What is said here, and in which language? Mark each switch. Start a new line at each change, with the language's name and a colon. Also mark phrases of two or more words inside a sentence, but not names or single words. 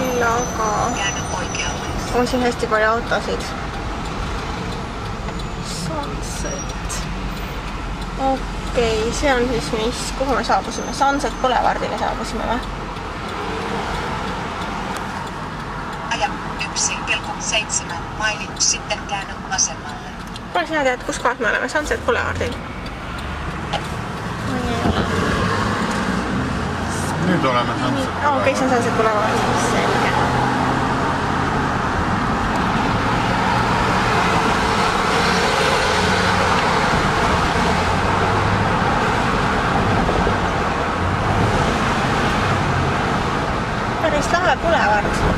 Estonian: aga on siin hästi palju autosid. Sunset. Okei, see on siis mis, kuhu me saabusime? Sunset Boulevardile saabusime või?
Finnish: Aja 1,7 maili, sitten käänny vasemmalle.
Estonian: Kuule, sina tead, kus kohas me oleme? Sunset Boulevardil. Nüüd oleme Sunset Boulevardil. Okei, see on Sunset Boulevardil. Selge. Päris lahe Boulevard.